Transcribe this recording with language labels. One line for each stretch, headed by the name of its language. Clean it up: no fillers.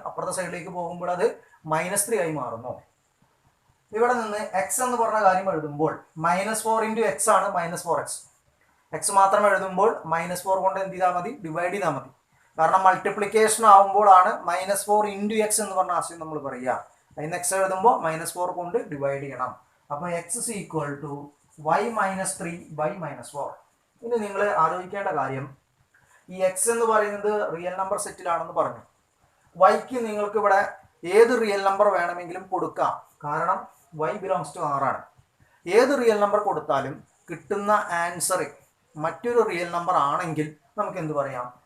Malayalam: അപ്പുറത്തെ സൈഡിലേക്ക് പോകുമ്പോൾ അത് -3 ആയി മാറുന്നു. ഇവിടെ നിന്ന് x എന്ന് പറഞ്ഞ കാര്യം എഴുതുമ്പോൾ -4 × x ആണ് -4x. x മാത്രം എഴുതുമ്പോൾ -4 കൊണ്ട് എന്ത് ചെയ്താൽ മതി? ഡിവൈഡ് ചെയ്താൽ മതി. കാരണം മൾട്ടിപ്ലിക്കേഷൻ ആവുമ്പോഴാണ് -4 × x എന്ന് പറഞ്ഞ ആശയം നമ്മൾ പറയുക. അതിന് x എഴുതുമ്പോൾ -4 കൊണ്ട് ഡിവൈഡ് ചെയ്യണം.
English: അപ്പോൾ x is equal to y - 3/-4.
Malayalam: ഇനി നിങ്ങൾ ആലോചിക്കേണ്ട കാര്യം, ഈ x എന്ന് പറയുന്നത് റിയൽ നമ്പർ സെറ്റിലാണെന്ന് പറഞ്ഞു. y-ക്ക് നിങ്ങൾക്ക് ഇവിടെ ഏത് റിയൽ നമ്പർ വേണമെങ്കിലും കൊടുക്കാം. കാരണം
English: y belongs to R
Malayalam: ആണ്. ഏത് റിയൽ നമ്പർ കൊടുത്താലും കിട്ടുന്ന ആൻസർ മറ്റൊരു റിയൽ നമ്പർ ആണെങ്കിൽ നമുക്ക് എന്ത് പറയാം?